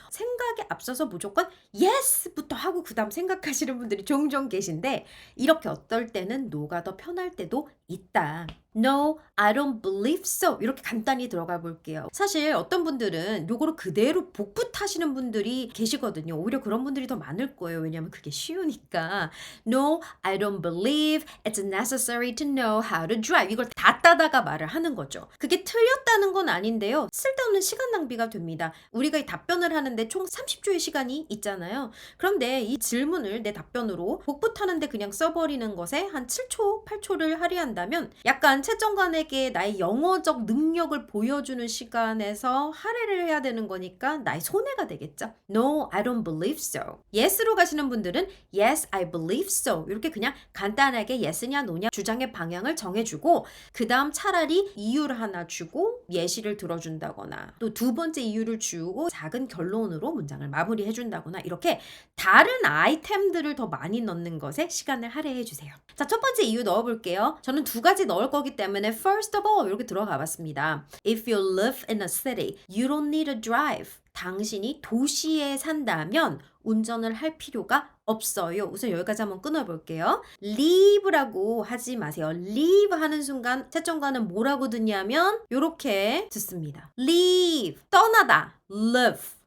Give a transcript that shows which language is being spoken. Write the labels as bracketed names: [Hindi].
[Korean] 생각에 앞서서 무조건 yes부터 하고 그다음 생각하시는 분들이 종종 계신데 이렇게 어떨 때는 no가 더 편할 때도 있다. [English] No, I don't believe so. [Korean] 이렇게 간단히 들어가 볼게요. 사실 어떤 분들은 요거를 그대로 복붙하시는 분들이 계시거든요. 오히려 그런 분들이 더 많을 거예요. 왜냐하면 그게 쉬우니까. [English] No, I don't believe it's necessary to know how to drive. [Korean] 이걸 다 따다가 말을 하는 거죠. 그게 틀렸다는 건 아닌데요. 쓸데없는 시간 낭비가 됩니다. 우리가 이 답변을 하는데 총 30초의 시간이 있잖아요. 그런데 이 질문을 내 답변으로 복붙하는데 그냥 써버리는 것에 한 7초, 8초를 할애한다면 약간 채점관에게 나의 영어적 능력을 보여주는 시간에서 할애를 해야 되는 거니까 나의 나의 손해가 되겠죠. [English] No, I don't believe so. Yes로 [Korean] 가시는 분들은 [English] Yes, I believe so. [Korean] 이렇게 그냥 간단하게 yes냐 no냐 주장의 방향을 정해주고 그 다음 차라리 이유를 하나 주고 예시를 들어준다거나 또 두 번째 이유를 주고 작은 결론으로 문장을 마무리해준다거나 이렇게 다른 아이템들을 더 많이 넣는 것에 시간을 할애해주세요. 자, 첫 번째 이유 넣어볼게요. 저는 두 가지 넣을 거기 때문에 [English] first of all [Korean] 이렇게 들어가 봤습니다. [English] If you live in a city, you don't need a drive. [Korean] 당신이 도시에 산다면 운전을 할 필요가 없어요. 우선 여기까지 한번 끊어볼게요. live라고 하지 마세요. live 하는 순간 채점과는 뭐라고 듣냐면 이렇게 듣습니다. [English] leave, 떠나다, live.